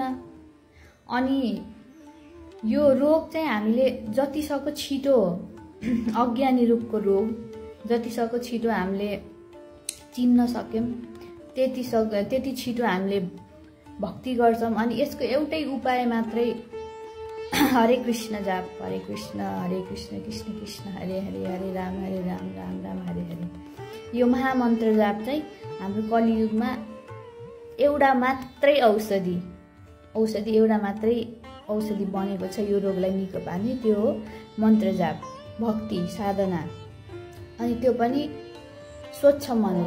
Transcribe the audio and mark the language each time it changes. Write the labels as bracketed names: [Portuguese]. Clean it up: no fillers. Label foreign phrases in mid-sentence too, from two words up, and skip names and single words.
[Nepali] अनि यो रोग चाहिँ हामीले जतिसक्दो छिटो अज्ञानी रूपको रोग जतिसक्दो छिटो हामीले चिन्न सक्यौँ त्यति छिटो हामीले भक्ति गर्छौँ। अनि यसको एउटै उपाय मात्रै हरे कृष्ण जाप, [Sanskrit] हरे कृष्ण कृष्ण कृष्ण हरे हरे, हरे राम राम राम हरे हरे। [Nepali] यो महामन्त्र जाप चाहिँ हाम्रो कलियुगमा एउटा मात्रै औषधि एउटा मात्रै औषधि बनेको छ यो रोगलाई निको पार्ने, त्यो हो मन्त्र जाप, भक्ति साधना। अनि त्यो पनि स्वच्छ मनले।